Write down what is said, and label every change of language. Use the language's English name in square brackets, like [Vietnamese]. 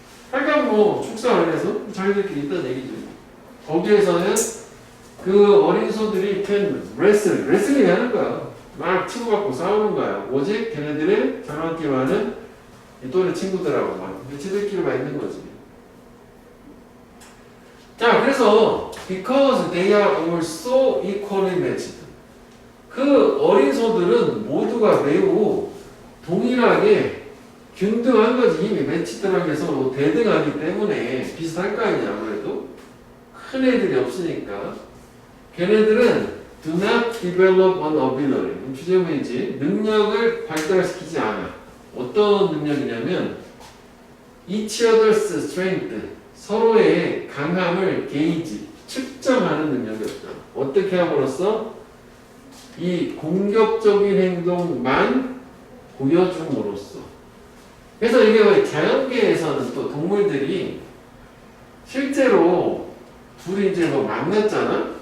[Korean] 하여간 뭐 축사 안에서 자기들끼리 있다는 얘기죠. 거기에서는 그 어린 소들이 레슬링 하는 거야. 막 치고받고 싸우는 거야. 오직 걔네들의 장난기 많은 이 또래 친구들하고 막 지들끼리만 있는 거지. [English] 자, 그래서 because they are all so equally matched. [Korean] 그 어린 소들은 모두가 매우 동일하게 균등한 거지. 이미 매치드라고 해서 뭐 대등하기 때문에 비슷할 거 아니냐. 아무래도 큰 애들이 없으니까. [English] 걔네들은 do not develop an ability. [Korean] 주제문이지. 능력을 발달시키지 않아. [English] 어떤 능력이냐면 each other's strength. [Korean] 서로의 강함을 게이지, 측정하는 능력이 없다. 어떻게 함으로써 이 공격적인 행동만 보여줌으로써. 그래서 이게 왜 자연계에서는 또 동물들이 실제로 둘이 이제 뭐 만났잖아?